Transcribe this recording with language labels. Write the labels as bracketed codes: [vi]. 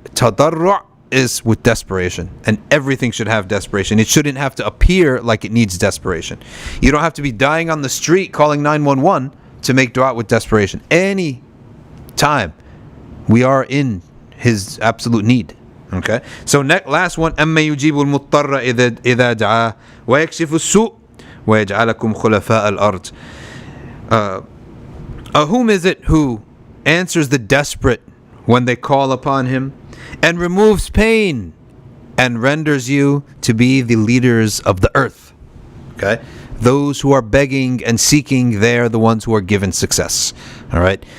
[en] Tadarru' is with desperation, and everything should have desperation. It shouldn't have to appear like it needs desperation. You don't have to be dying on the street calling 911 to make dua with desperation. Any time we are in His absolute need. Okay? So last one, [ar] أَمَّا يُجِيبُ الْمُضْطَرَّ إِذَا دَعَاهُ وَيَكْشِفُ السُّوءَ وَيَجْعَلَكُمْ خُلَفَاءَ الْأَرْضِ. [en] Whom is it who answers the desperate when they call upon Him, and removes pain, and renders you to be the leaders of the earth? Okay? Those who are begging and seeking, they're the ones who are given success. All right?